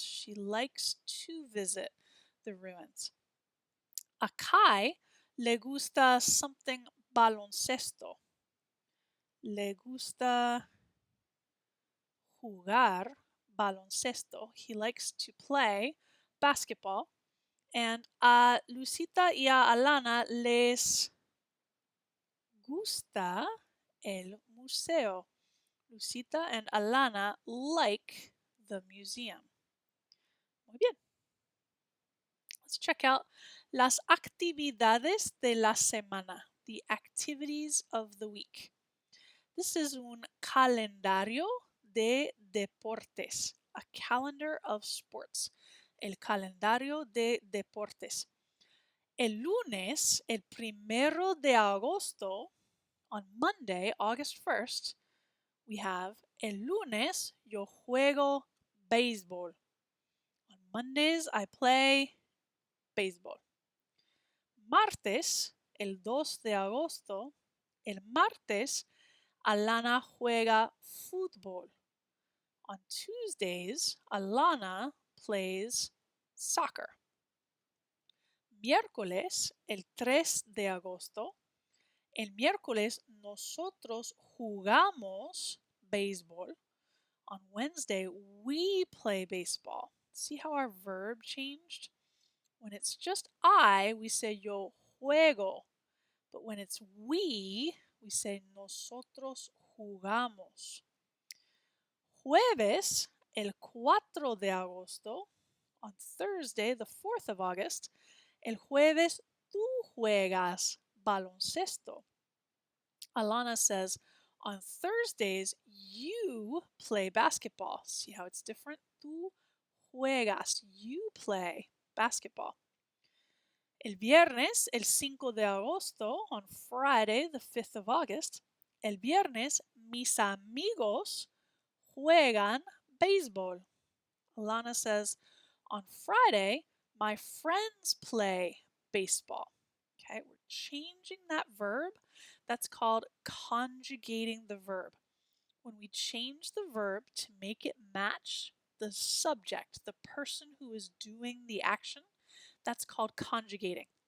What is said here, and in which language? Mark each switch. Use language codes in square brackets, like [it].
[en] She likes to visit the ruins. [es] A Kai le gusta something baloncesto. Le gusta jugar baloncesto. [en] He likes to play basketball. [es] And a Lucita y a Alana les gusta el museo. [en] Lucita and Alana like the museum. [es] Muy bien. [en] Let's check out [es] las actividades de la semana, [en] the activities of the week. This is [es] un calendario de deportes, [en] a calendar of sports. [es] El calendario de deportes. El lunes, el 1 de agosto, [en] on Monday, August 1st, we have [es] el lunes yo juego béisbol. [en] On Mondays, I play baseball. [es] Martes, el 2 de agosto, el martes, Alana juega fútbol. [en] On Tuesdays, Alana plays soccer. [es] Miércoles, el 3 de agosto, el miércoles nosotros jugamos béisbol. [en] On Wednesday, we play baseball. See how our verb changed? When it's just I, we say [es] yo juego. [en] But when it's we say [es] nosotros jugamos. Jueves, el 4 de agosto, [en] on Thursday, the 4th of August, [es] el jueves tú juegas baloncesto. [en] Alana says, on Thursdays, you play basketball. See how it's different? [es] Tú juegas. [en] You play basketball. [es] El viernes, el 5 de agosto, [en] on Friday, the 5th of August, [es] el viernes, mis amigos juegan béisbol. [en] Alana says, on Friday, my friends play baseball. Okay, we're changing that verb. That's called conjugating the verb. When we change the verb to make it match the subject, the person who is doing the action, that's called conjugating.